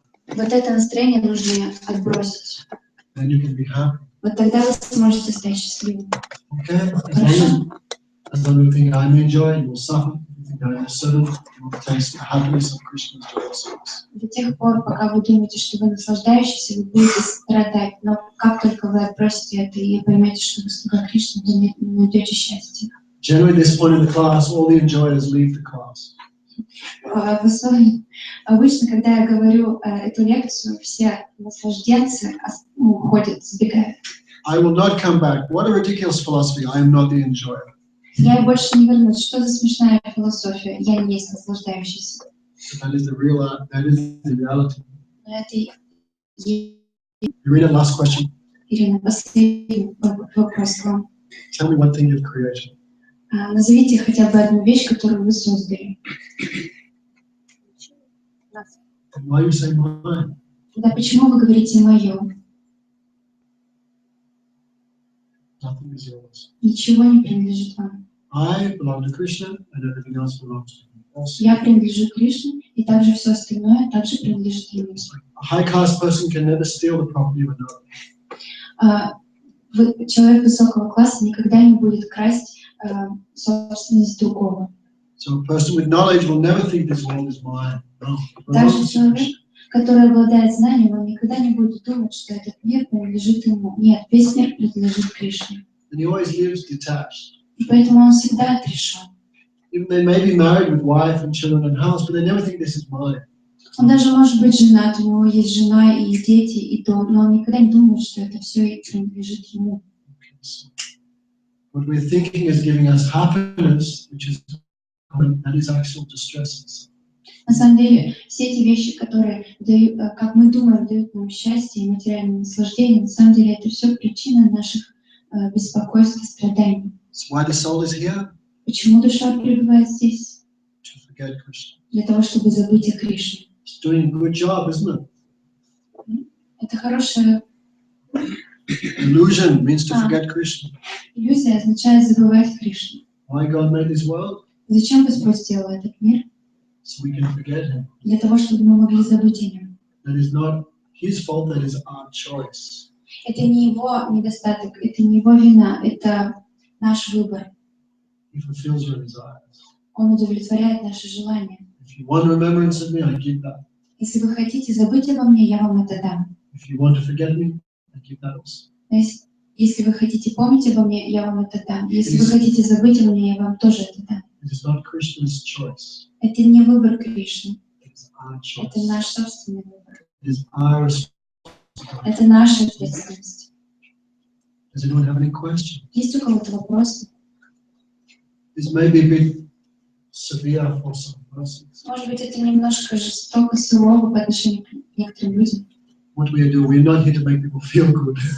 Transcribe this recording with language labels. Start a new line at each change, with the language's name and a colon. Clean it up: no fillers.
Russian: Вот это настроение нужно отбросить.
English: Then you can be happy.
Russian: Вот тогда вы сможете стать счастливым.
English: Okay?
Russian: Хорошо?
English: As long as you think I'm enjoying, you'll suffer. If you think I'm deserve, you'll taste the happiness of Krishna's joy source.
Russian: До тех пор, пока вы думаете, что вы наслаждаетесь, вы будете страдать. Но как только вы отбросите это и поймете, что вы слуга Кришны, вы найдете счастье.
English: Generally, at this point in the class, all the enjoyers leave the class.
Russian: Обычно, когда я говорю эту лекцию, все наслажденцы уходят, сбегают.
English: I will not come back. What a ridiculous philosophy. I am not the enjoyer.
Russian: Я больше не вернусь. Что за смешная философия? Я не есть наслаждающийся.
English: That is the reality.
Russian: Но это
English: Irina, last question.
Russian: Ирина, последний вопрос к вам.
English: Tell me one thing you've created.
Russian: Назовите хотя бы одну вещь, которую вы создали.
English: And why you say mine?
Russian: Тогда почему вы говорите «моё»?
English: Nothing is yours.
Russian: Ничего не принадлежит вам.
English: I belong to Krishna, and everything else belongs to him. Also,
Russian: Я принадлежу Кришне, и также все остальное также принадлежит ему.
English: a high-class person can never steal the property of another.
Russian: Человек высокого класса никогда не будет красть собственность другого.
English: So a person with knowledge will never think this world is mine. No.
Russian: Также человек, который обладает знанием, он никогда не будет думать, что этот мир принадлежит ему. Нет, весь мир принадлежит Кришне.
English: And he always lives detached.
Russian: И поэтому он всегда отрешен.
English: Even they may be married with wife and children and house, but they never think this is mine.
Russian: Он даже может быть женат, у него есть жена и дети, и дом, но он никогда не думает, что это все принадлежит ему.
English: What we're thinking is giving us happiness, which is that is actual distress.
Russian: На самом деле, все эти вещи, которые дают, как мы думаем, дают нам счастье и материальное наслаждение, на самом деле это все причина наших беспокойств и страданий.
English: That's why the soul is here,
Russian: Почему душа пребывает здесь?
English: to forget Krishna.
Russian: Для того, чтобы забыть о Кришне.
English: It's doing a good job, isn't it?
Russian: Это хорошая
English: Illusion means to forget Krishna.
Russian: иллюзия, означает забывать Кришну.
English: Why God made this world?
Russian: Зачем Господь сделал этот мир?
English: So we can forget Him.
Russian: Для того, чтобы мы могли забыть о нем.
English: That is not His fault, that is our choice.
Russian: Это не его недостаток, это не его вина, это наш выбор.
English: He fulfills your desires.
Russian: Он удовлетворяет наши желания.
English: If you want remembrance of me, I give that.
Russian: Если вы хотите забыть обо мне, я вам это дам.
English: If you want to forget me, I give that also.
Russian: Но если вы хотите помнить обо мне, я вам это дам. Если вы хотите забыть обо мне, я вам тоже это дам.
English: It is not Krishna's choice.
Russian: Это не выбор Кришны,
English: It is our choice.
Russian: это наш собственный выбор.
English: It is our responsibility.
Russian: Это наша ответственность.
English: Does anyone have any questions?
Russian: Есть у кого-то вопросы?
English: This may be a bit severe for some persons.
Russian: Может быть, это немножко жестоко, сурово по отношению к некоторым людям.
English: What we do, we're not here to make people feel good.